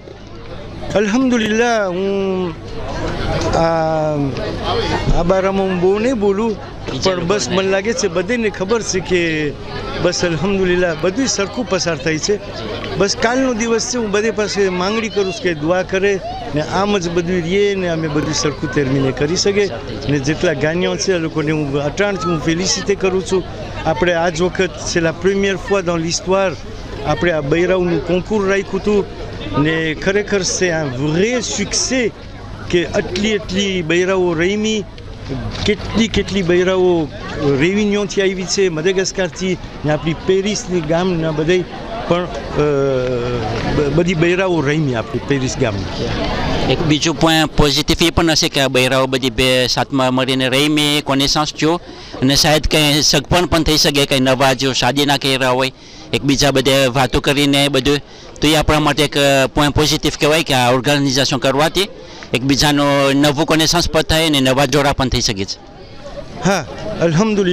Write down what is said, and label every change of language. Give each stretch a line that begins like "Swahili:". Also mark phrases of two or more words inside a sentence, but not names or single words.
Gujarati: અલ્હમ્દુલિલ્લાહ હું આ બારામાં હું બહુ નહીં બોલું પણ બસ મને લાગે છે બધાને ખબર છે કે બસ અલ્હમ્દુલિલ્લાહ બધું સરખું પસાર થાય છે બસ કાલનો દિવસ છે હું બધે પાસે માંગણી કરું છું કે દુઆ કરે ને આમ જ બધું રહીએ ને અમે બધું સરખું તેરમીને કરી શકે ને જેટલા ગાન્યો છે એ લોકોને હું અટાણથી હું ફેલિસિટે કરું છું આપણે આજ વખત
French: c'est la première fois dans l'histoire
Gujarati: આપણે આ બૈરાઓનું કોન્કુર રાખ્યું હતું ને ખરેખર
French: c'est un vrai succès
Gujarati: કે આટલી બૈરાઓ રમી કેટલી બૈરાઓ રેવિન્યોથી આવી છે મદાગાસ્કારથી ને આપણી પેરિસની ગામના બધા પણ બધી બૈરાઓ રમી આપણી પેરિસ ગામની એક બીજું
French: point positif
Gujarati: એ પણ હશે કે આ બૈરાઓ બધી સાથમાં મળીને રમી કોનેસાન્સ થયો અને શાયદ કંઈ સગપણ પણ થઈ શકે કંઈ નવા જો શાદીના કહેરા હોય એકબીજા બધે વાતો કરીને બધું તો એ આપણા માટે એક
French: point positif
Gujarati: કહેવાય કે આ ઓર્ગેનાઇઝેશન કરવાથી એકબીજાનો નવું કોનેસાન્સ પણ થાય ને નવા જોડા પણ થઈ શકે છે